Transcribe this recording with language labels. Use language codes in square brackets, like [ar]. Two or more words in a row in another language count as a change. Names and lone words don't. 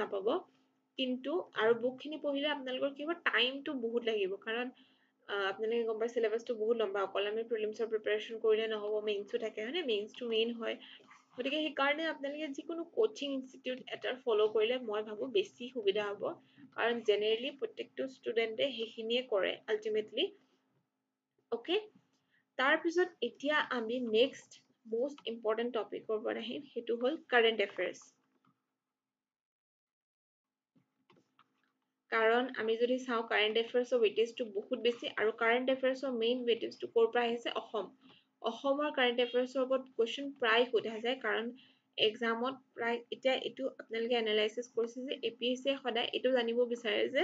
[as] নাপাব কিন্তু আৰু বুকখিনি পঢ়িলে আপোনালোকৰ কি হ'ব টাইমটো বহুত লাগিব কাৰণ আপোনালোকে গম পাই চিলেবাসটো বহুত লম্বা অকল আমি [en] prelimsৰ preparation [as] কৰিলে নহব মেইনছো থাকে হয়নে মেইনছটো মেইন হয় গতিকে সেইকাৰণে আপোনালোকে যিকোনো [en] coaching institute [as] এটাৰ ফলো কৰিলে মই ভাবো বেছি সুবিধা হ'ব কাৰণ জেনেৰেলি প্ৰত্যেকটো ষ্টুডেণ্টে সেইখিনিয়ে কৰে [en] ultimately okay [as] তাৰ পিছত এতিয়া আমি [en] next most important topic [as] ওপৰত আহিম সেইটো হল [en] current affairs [as] কাৰণ আমি যদি চাওঁ [en] current affairsৰ weightageটো [as] বহুত বেছি আৰু [en] current affairsৰ main weightageটো [as] ক'ৰ পৰা আহিছে অসমৰ [en] current affairsৰ [as] ওপৰত কুৱেশ্যন প্ৰায় সোধা যায় কাৰণ এক্সামত প্ৰায় এতিয়া এইটো আপোনালোকে এনালাইচিছ কৰিছে যে APSC সদায় এইটো জানিব বিচাৰে যে